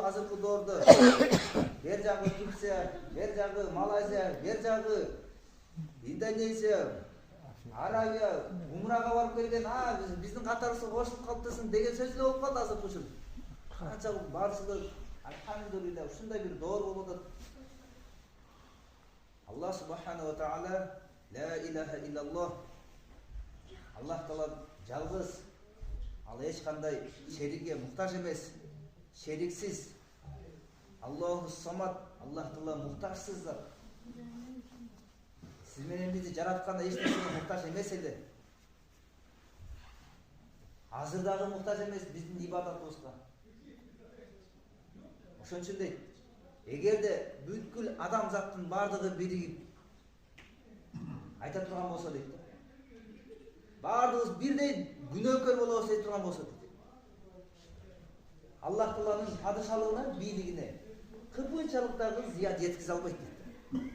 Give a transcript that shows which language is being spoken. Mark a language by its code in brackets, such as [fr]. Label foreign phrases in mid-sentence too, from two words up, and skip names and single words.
[ky] Азыркы доордо бер жагы Турция, бер жагы Малайзия, бер жагы Индонезия, Арабия, умрага барып келген, биздин катарыбызга кошулуп калыптырсың деген сөз эле болуп калды азыркы ушул. Канчалык барчылык, алхамдулилlah, ушундай бир доор болуп атат. [ar] الله سبحانه وتعالى لا إله إلا الله. [ky] Аллах Таала жалгыз. Ал эч кандай шерикке муктаж эмес, шериксиз. [ar] الله الصمد. [ky] Аллах Таала муктажсыз зат. Сиз менен бизди жаратканда эч нерсеге муктаж эмес эле. Азыр дагы муктаж эмес биздин ибадатыбызга. Ошон үчүн дейт, эгерде бүткүл адамзаттын бардыгы биригип айта турган болсо дейт, бардыгыбыз бирдей күнөөкөр болобуз дей турган болсо дейт, Аллах Тааланын падышалыгына, бийлигине кыпынчалык дагы зыян жеткизе албайт дейт.